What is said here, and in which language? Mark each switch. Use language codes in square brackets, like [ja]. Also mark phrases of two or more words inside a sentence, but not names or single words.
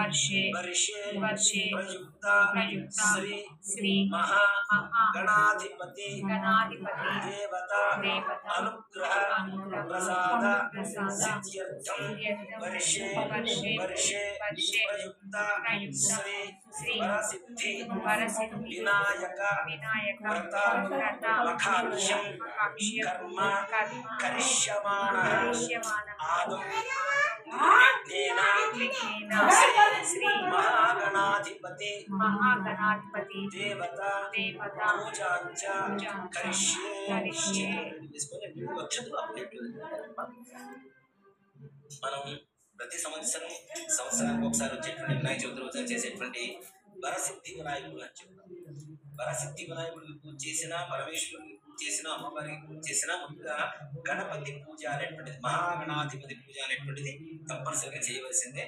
[sa] प्रयुक्त श्री महागणाधिपति देवता अनुग्रह प्रसाद सिद्ध्यर्थं वर्षे प्रयुक्त श्री वरसिद्धि विनायक व्रत मखाक्ष्यं कर्म करिष्यमाणः आदौ निर्विघ्नेन श्री महागणाधिपति देवता पूजांच करिष्ये [te] మనం ప్రతి సంవత్సరానికి ఒకసారి వచ్చేటువంటి వినాయక చవితి రోజున చేసేటువంటి వరసిద్ధి వినాయకుడు అని చెప్తాం. వరసిద్ధి వినాయకుడికి పూజ చేసినా పరమేశ్వరుడికి పూజ చేసినా అమ్మవారికి పూజ చేసినా ముందుగా గణపతి పూజ అనేటువంటిది మహాగణాధిపతి పూజ అనేటువంటిది తప్పనిసరిగా చేయవలసిందే.